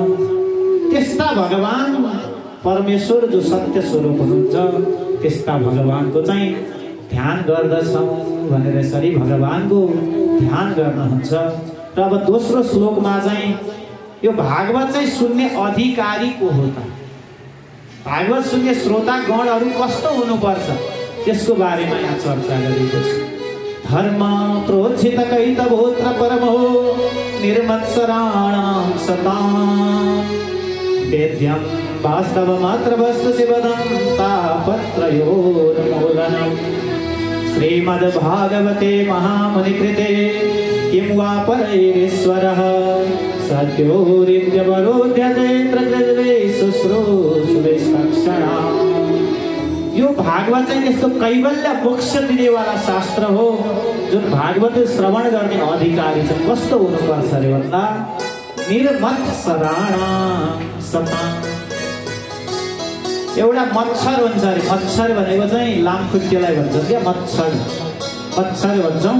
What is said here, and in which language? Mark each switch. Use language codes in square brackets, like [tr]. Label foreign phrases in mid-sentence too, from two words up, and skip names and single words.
[ne] त्यस्ता भगवान परमेश्वर जो सत्य स्वरूप हुनुहुन्छ, त्यस्ता भगवानको चाहिँ ध्यान गर्दछौँ भनेर यसरी भगवानको ध्यान गर्नुहुन्छ। र अब दोस्रो श्लोकमा चाहिँ यो भागवत चाहिँ सुन्ने अधिकारी को हो त, भागवत सुन्ने श्रोता गणहरू कस्तो हुनुपर्छ त्यसको बारेमा यहाँ चर्चा गरिएको छ। [sa] धर्म प्रोज्झित कैतवोत्र परमो निर्मत्सराणां सतां वेद्यं वास्तवमात्र वस्तु शिवदं तापत्रयोन्मूलनम्। श्रीमद्भागवते महामुनिकृते किं वा परैरीश्वरः सत्योरित्यवरोध्यते प्रकृतिवे शुश्रूषुवेस्तक्षणा। [ne] यो भागवत चाहिँ त्यस्तो कैवल्य मोक्ष दिनेवाला शास्त्र हो। जुन भागवत श्रवण गर्ने अधिकारी चाहिँ कस्तो हुनुपर्छ अरे भन्दा [sa] निर्मत्सराणां सतां। [ne] एउटा मच्छर हुन्छ अरे, मच्छर भनेको चाहिँ लामखुट्टेलाई भन्छ क्या, मच्छर मच्छर भन्छौँ।